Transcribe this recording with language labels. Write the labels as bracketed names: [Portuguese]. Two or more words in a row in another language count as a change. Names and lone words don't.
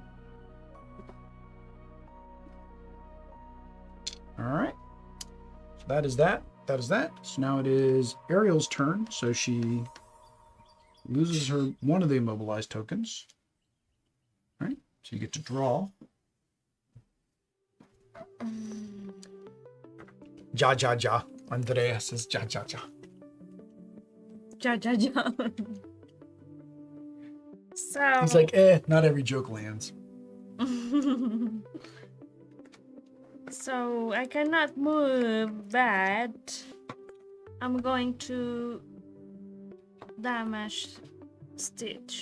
[English] All right. So that is that. That is that. So now it is Ariel's turn. So she loses her 1 of the immobilized tokens. All right. So you get to draw. [German] Ja, ja, ja. [English] Andrea says [German] ja, ja, ja. Ja, ja, ja. [English] So He's like, not every joke lands. So I cannot move that. I'm going to damage Stitch.